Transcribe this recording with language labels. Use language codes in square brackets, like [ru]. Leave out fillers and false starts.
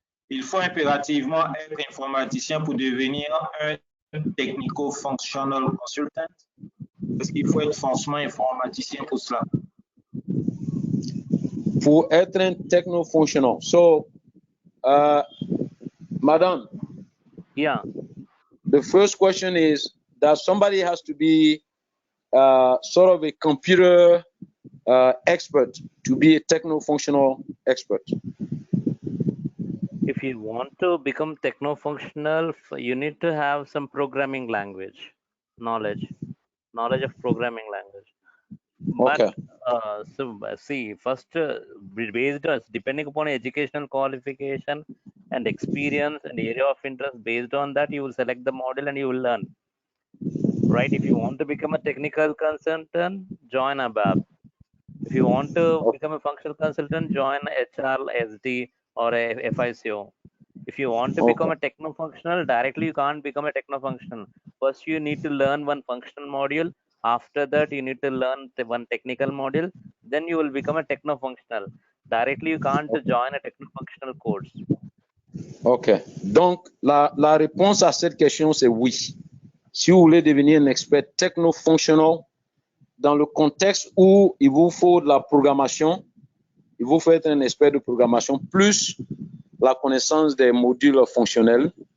[fr] Il faut impérativement être informaticien pour devenir un technico-functional consultant. Est-ce qu'il faut être forcément informaticien pour cela? Pour être un techno-functional. [en] So, madam. Yeah. The first question is that somebody has to be sort of a computer expert to be a techno-functional expert. If you want to become techno-functional, you need to have some programming language knowledge of programming language. Okay. But so see, first based on depending upon educational qualification and experience and area of interest, based on that you will select the model and you will learn. Right? If you want to become a technical consultant, join ABAP. If you want to become a functional consultant, join HR, SD, or a FICO. If you want to become a techno-functional, directly you can't become a techno-functional. First, you need to learn one functional module. After that, you need to learn one technical module. Then you will become a techno-functional. Directly, you can't join a techno-functional course. OK. [fr] Donc, la réponse à cette question, c'est oui. Si vous voulez devenir un expert techno-fonctionnel, dans le contexte où il vous faut de la programmation, il vous faut être un expert de programmation plus la connaissance des modules fonctionnels.